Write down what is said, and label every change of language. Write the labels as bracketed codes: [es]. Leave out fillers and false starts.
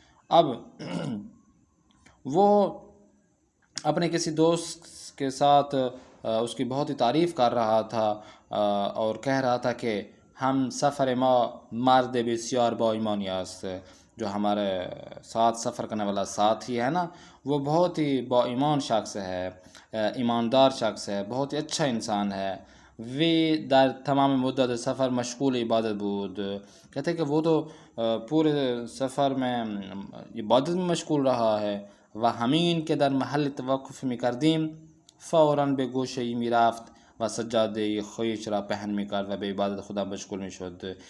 [ur] اب وہ اپنے کسی دوست کے ساتھ اس کی بہت ہی تعریف کر رہا تھا اور کہہ رہا تھا کہ [fa] ہم سفر ما مرد بسیار با ایمانی است. [ur] جو ہمارے ساتھ سفر کرنے والا ساتھی ہے نا، وہ بہت ہی با ایمان شخص ہے، ایماندار شخص ہے، بہت ہی اچھا انسان ہے. [fa] وی در تمام مدت سفر مشغول عبادت بود. [ur] کہتے ہیں کہ وہ تو پورے سفر میں عبادت میں مشغول رہا ہے. [fa] و همین که در محل توقف میکردیم فوراً به گوشه‌ای میرفت و سجاده خویش را پهن میکرد و به عبادت خدا مشغول میشد.